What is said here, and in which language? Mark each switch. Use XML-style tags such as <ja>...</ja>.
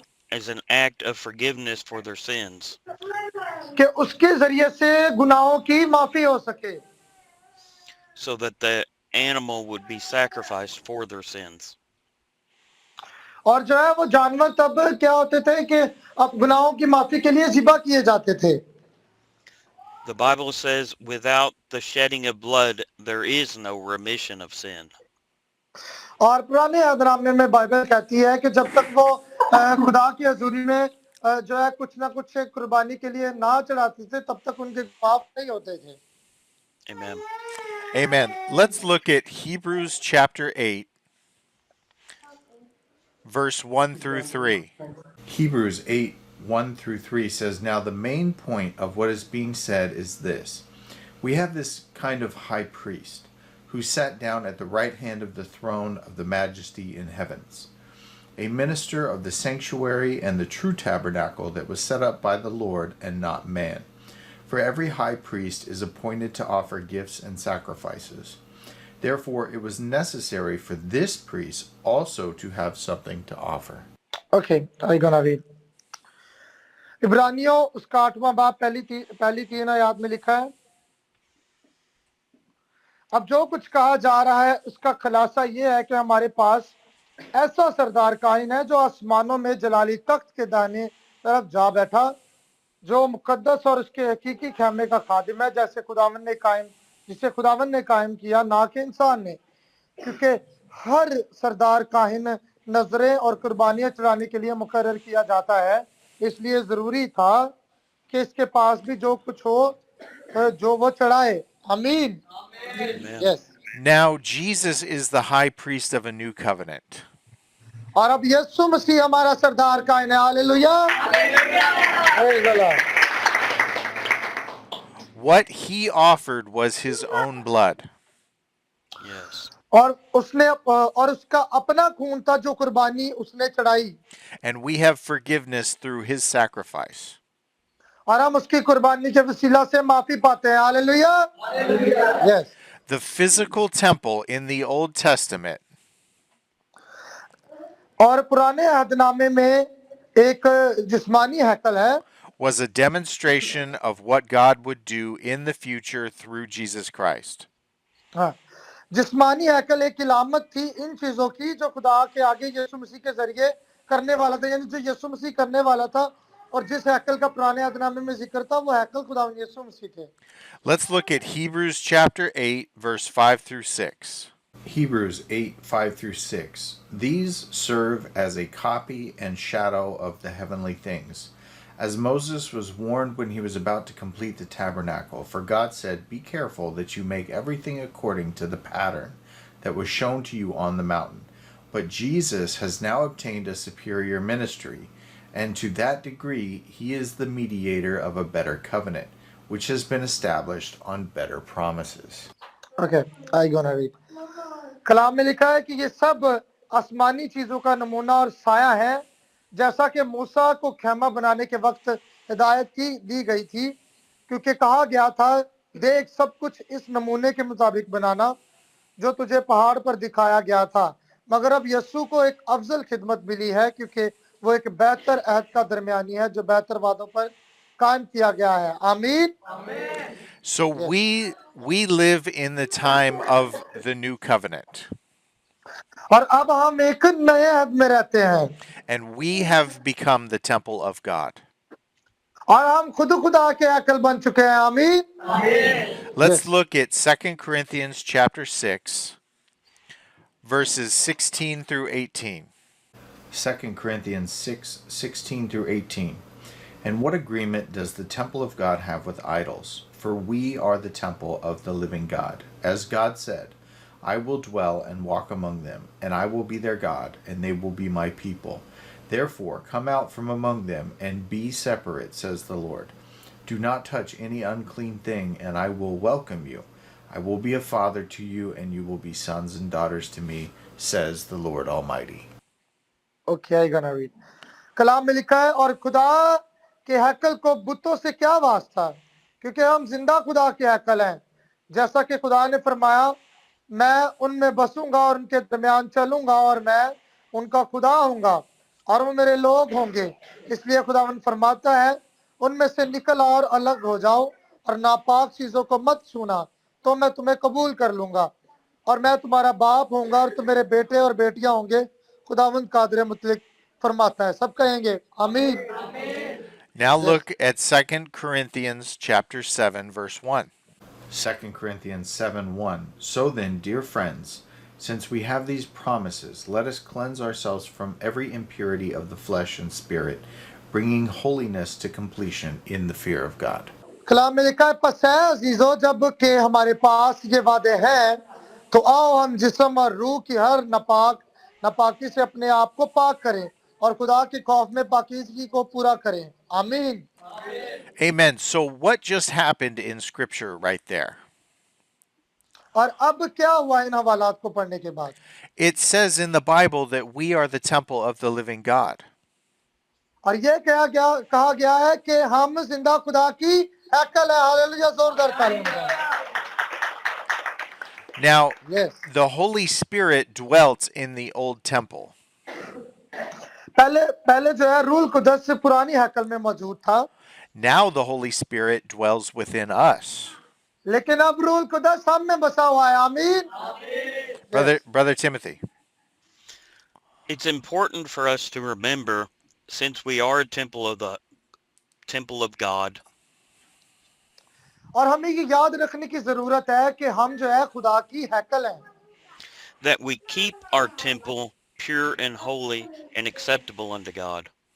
<en>as an act of forgiveness for their sins.</en> <hi>कि उसके जरिए से गुनाहों की माफी हो सके.</hi> <en>So that the animal would be sacrificed for their sins.</en> <hi>और जो है वो जानवर तब क्या होते थे कि अब गुनाहों की माफी के लिए ज़िबा किए जाते थे.</hi> <en>The Bible says, without the shedding of blood, there is no remission of sin.</en> <hi>और पुराने अहदनामे में बाइबल कहती है कि जब तक वो खुदा की हजूरी में जो है कुछ ना कुछ कुर्बानी के लिए ना चढ़ाते थे तब तक उनके पाप नहीं होते थे.</hi> <en>Amen. Amen. Let's look at Hebrews chapter 8, verse 1 through 3. Hebrews 8, 1 through 3 says, Now the main point of what is being said is this. We have this kind of high priest who sat down at the right hand of the throne of the majesty in heavens, a minister of the sanctuary and the true tabernacle that was set up by the Lord and not man. For every high priest is appointed to offer gifts and sacrifices. Therefore, it was necessary for this priest also to have something to offer. Okay, I gonna read.</en> <hi>इब्रानियों उसका 8वां बाब पहली 3 आयत में लिखा है. अब जो कुछ कहा जा रहा है उसका खुलासा ये है कि हमारे पास ऐसा सरदार कायन है जो आसमानों में जलाली तख्त के दाहिने तरफ जा बैठा, जो मुकद्दस और उसके हकीकी खैमे का खादिम है, जिसे खुदावन ने कायम किया, ना कि इंसान ने. क्योंकि हर सरदार काहिन नजरें और कुर्बानियां चढ़ाने के लिए मुकर्रर किया जाता है, इसलिए जरूरी था कि इसके पास भी जो कुछ हो जो वो चढ़ाए. आमीन.</hi> <en>Amen. Yes. Now, Jesus is the high priest of a new covenant.</en> <hi>और अब यीशु मसीह हमारा सरदार कायन है.</hi> <en>Hallelujah. Praise the Lord. What he offered was his own blood. Yes.</en> <hi>और उसका अपना खून था जो कुर्बानी उसने चढ़ाई.</hi> <en>And we have forgiveness through his sacrifice.</en> <hi>और हम उसकी कुर्बानी के वसीला से माफी पाते हैं. Hallelujah. Yes.</hi> <en>The physical temple in the Old Testament</en> <hi>और पुराने अहदनामे में एक जिस्मानी हैकल है</hi> <en>was a demonstration of what God would do in the future through Jesus Christ.</en> <hi>हाँ, जिस्मानी हैकल एक इलामत थी इन चीजों की जो खुदा के आगे यीशु मसीह के जरिए करने वाला था, यानी जो यीशु मसीह करने वाला था, और जिस हैकल का पुराने अहदनामे में जिक्र था वो हैकल खुदा यीशु मसीह थे.</hi> <en>Let's look at Hebrews chapter 8, verse 5 through 6. Hebrews 8, 5 through 6. These serve as a copy and shadow of the heavenly things. As Moses was warned when he was about to complete the tabernacle, for God said, Be careful that you make everything according to the pattern that was shown to you on the mountain. But Jesus has now obtained a superior ministry, and to that degree he is the mediator of a better covenant, which has been established on better promises. Okay, I gonna read.</en> <hi>कलाम में लिखा है कि ये सब आसमानी चीजों का नमूना और साया है, जैसा कि मूसा को खेमा बनाने के वक्त हिदायत दी गई थी, क्योंकि कहा गया था, देख सब कुछ इस नमूने के मुताबिक बनाना जो तुझे पहाड़ पर दिखाया गया था. मगर अब यीशु को एक अफजल खिदमत मिली है, क्योंकि वो एक बेहतर अहद का दरमियानी है जो बेहतर वादों पर कायम किया गया है. आमीन.</hi> <en>So we live in the time of the new covenant.</en> <hi>और अब हम एक नए अहद में रहते हैं.</hi> <en>And we have become the temple of God.</en> <hi>और हम खुदा के हैकल बन चुके हैं. आमीन.</hi> <en>Let's look at 2 Corinthians chapter 6, verses 16 through 18. 2 Corinthians 6, 16 through 18. And what agreement does the temple of God have with idols? For we are the temple of the living God. As God said, I will dwell and walk among them, and I will be their God, and they will be my people. Therefore, come out from among them, and be separate, says the Lord. Do not touch any unclean thing, and I will welcome you. I will be a father to you, and you will be sons and daughters to me, says the Lord Almighty. Okay आएगा ना read</en> <hi>कलाम में लिखा है और खुदा के हैकल को बुतों से क्या वास्ता क्योंकि हम जिंदा खुदा के हैकल हैं जैसा कि खुदा ने फरमाया मैं उनमें बसूंगा और उनके दरमियान चलूंगा और मैं उनका खुदा होऊंगा और वो मेरे लोग होंगे इसलिए खुदावंद फरमाता है उनमें से निकल और अलग हो जाओ और नापाक चीजों को मत छूना तो मैं तुम्हें कबूल कर लूंगा और मैं तुम्हारा बाप होऊंगा और तुम मेरे बेटे और बेटियां होंगे खुदावंद कादर मुतलक फरमाता है सब कहेंगे आमीन</hi> <en>Now look at 2 Corinthians chapter 7 verse 1. 2 Corinthians 7:1. So then, dear friends, since we have these promises, let us cleanse ourselves from every impurity of the flesh and spirit, bringing holiness to completion in the fear of God.</en> <hi>कलाम में लिखा है पस है अजीजों जब के हमारे पास ये वादे हैं तो आओ हम जिस्म और रूह की हर नापाकी से अपने आप को पाक करें और खुदा के खौफ में पाकीज़गी को पूरा करें आमीन</hi> <en>Amen. So what just happened in scripture right there?</en> <hi>और अब क्या हुआ इन हवालात को पढ़ने के बाद</hi> <en>It says in the Bible that we are the temple of the living God.</en> <hi>और ये कहा गया है कि हम जिंदा खुदा की हैकल है हालेलुया जोरदार तालियां</hi> <en>Now, yes the Holy Spirit dwelt in the old temple.</en> <hi>पहले जो है रूल कुदस से पुरानी हैकल में मौजूद था</hi> <en>Now the Holy Spirit dwells within us.</en> <hi>लेकिन अब रूल कुदस हम में बसा हुआ है आमीन</hi> <en>Brother Timothy. It's important for us to remember, since we are a temple of God,</en> <hi>और हमें ये याद रखने की जरूरत है कि हम जो है खुदा की हैकल हैं</hi> <en>that we keep our temple pure and holy and acceptable unto God.</en>